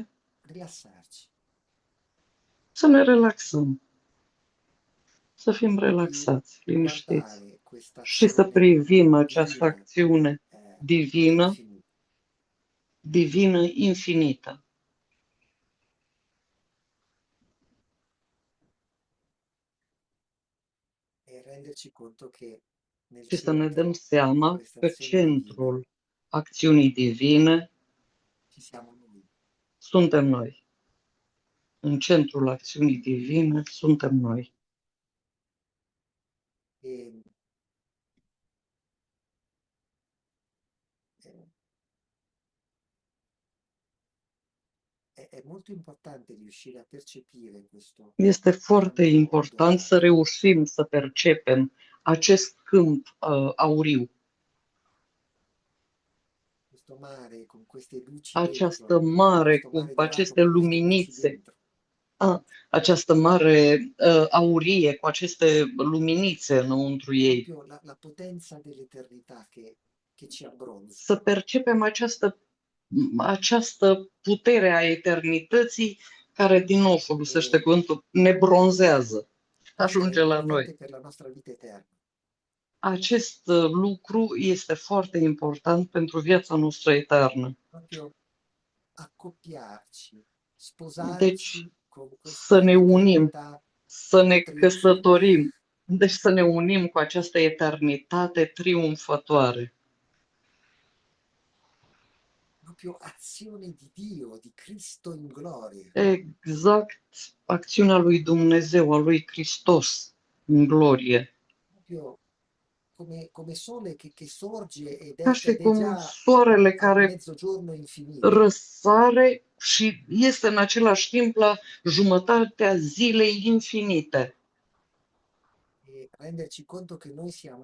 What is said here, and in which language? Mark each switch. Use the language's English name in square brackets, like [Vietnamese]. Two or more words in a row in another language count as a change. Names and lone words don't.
[Italian] rilassarci, [Romanian] să ne relaxăm, să fim [Italian] di [Romanian] relaxați, liniștiți [Italian] guardare questa [Romanian] și să [Italian] azione [Romanian] privim această [Italian] divina [Romanian] acțiune divină, [Italian] infinita [Romanian] divină infinită [Italian] e renderci conto che nel [Romanian] și să ne dăm [Italian] centro di [Romanian] seama [Italian] questa [Romanian] că [Italian] azione divina [Romanian] centrul acțiunii divine ci siamo noi. suntem noi. În centrul acțiunii divine suntem noi. [Italian] E, è molto importante riuscire a percepire questo [Romanian] Este foarte [Italian] campo [Romanian] important să [Italian] dorato, [Romanian] reușim să percepem acest câmp auriu, [Italian] questo mare con queste luci [Romanian] această [Italian] dentro, [Romanian] mare [Italian] questo [Romanian] cu [Italian] mare dorato [Romanian] aceste [Italian] con queste luci [Romanian] luminițe, [Italian] dentro. [Romanian] această mare aurie cu aceste luminițe înăuntru ei. [Italian] Proprio la potenza dell'eternità che ci abbronza. [Romanian] Să percepem această putere a eternității care, din nou folosește [Italian] E [Romanian] cuvântul, ne bronzează, [Italian] questo è [Romanian] ajunge la noi. [Italian] importante per la nostra vita eterna. [Romanian] Acest lucru este foarte important pentru viața noastră eternă. [Italian] Proprio accoppiarci, [Romanian] Deci, [Italian] sposarci con [Romanian] să [Italian] questa [Romanian] ne unim, [Italian] eternità [Romanian] să ne [Italian] triunfante. [Romanian] căsătorim, deci să ne unim cu această eternitate triumfătoare. [Italian] Proprio azione di Dio, di Cristo in gloria. [Romanian] Exact acțiunea lui Dumnezeu, a lui Hristos în glorie. [Italian] Proprio come sole che sorge [Romanian] Ca și [Italian] ed è [Romanian] cum [Italian] già [Romanian] soarele [Italian] a [Romanian] care [Italian] mezzogiorno infinito. [Romanian] răsare și este în același timp la jumătatea zilei infinite. [Italian] E renderci conto che noi siamo